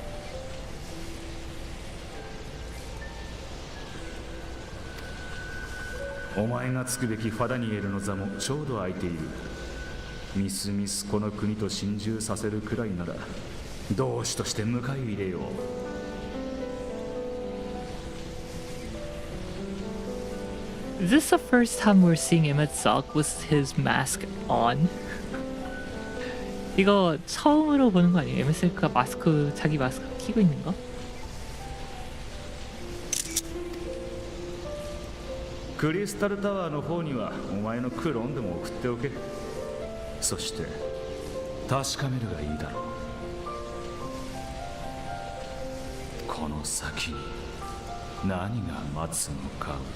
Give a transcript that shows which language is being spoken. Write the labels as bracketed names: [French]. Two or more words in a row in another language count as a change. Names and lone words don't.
[Japanese] お前がつくべきファダニエルの座もちょうど空いている。みすみすこの国と心中させるくらいなら同志として迎え入れよう。 [English] Is this the first time we're seeing him at Zalk with his mask on? [Korean] 이거 처음으로 보는 거 아니에요? MSL가 마스크, 자기 마스크 끼고 있는 거? [Japanese] クリスタルタワーの方にはお前のクローンでも送っておけ。そして確かめるがいいだろう。この先に何が待つのか。